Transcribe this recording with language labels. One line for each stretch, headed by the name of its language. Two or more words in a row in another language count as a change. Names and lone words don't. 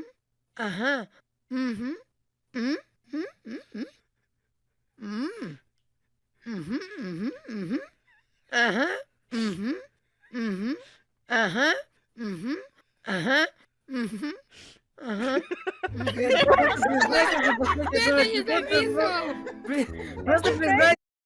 Russian: Ага. Мгм. М. М. М. М. М. Мгм. Мгм. Мгм. Ага. Мгм. Мгм. Ага. Мгм. Ага. Мгм. Ага. Мгм. Просто признайте уже последний Я это 40 не секунд. записывал. Просто признайте.